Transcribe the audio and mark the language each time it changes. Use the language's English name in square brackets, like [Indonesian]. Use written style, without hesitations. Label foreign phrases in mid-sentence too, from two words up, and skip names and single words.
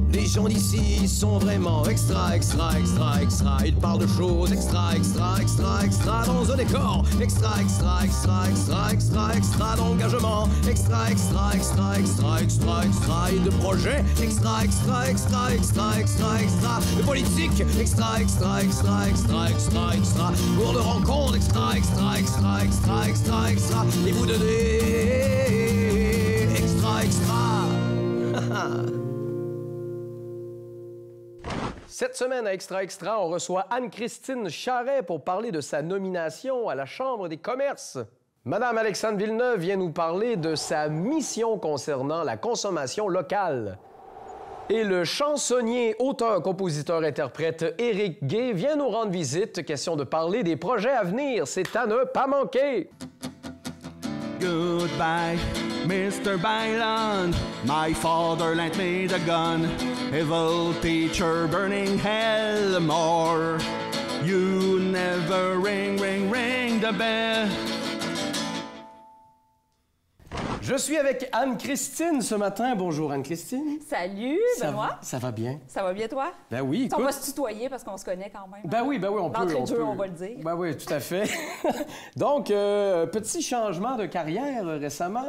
[French] gens d'ici sont vraiment extra, extra, extra, extra. Ils parlent de choses extra, extra, extra, extra dans un décor. Extra, extra, extra, extra, extra, extra d'engagement. Extra, extra, extra, extra, extra, extra. Et de projets. Extra, extra, extra, extra, extra, extra. De politique. Extra, extra, extra, extra, extra, extra. Pour de rencontres. Extra, extra, extra, extra, extra, extra. Et vous donnez. Extra, extra. Cette semaine à Extra Extra, on reçoit Anne-Christine Charret pour parler de sa nomination à la Chambre des commerces. Madame Alexandre Villeneuve vient nous parler de sa mission concernant la consommation locale. Et le chansonnier, auteur, compositeur, interprète Éric Gay vient nous rendre visite. Question de parler des projets à venir. C'est à ne pas manquer. [English] Goodbye, Mr. Byron. My father lent me the gun. Evil teacher burning hell more. You never ring, ring, ring the bell. [French] Je suis avec Anne-Christine ce matin. Bonjour Anne-Christine. Salut, Benoît. Ça va bien? Ça va bien, toi? Ben oui, écoute. On va se tutoyer parce qu'on se connaît quand même. Ben oui, on peut. D'entrée de jeu, on va le dire. Ben oui, tout à fait. Donc, petit changement de carrière récemment.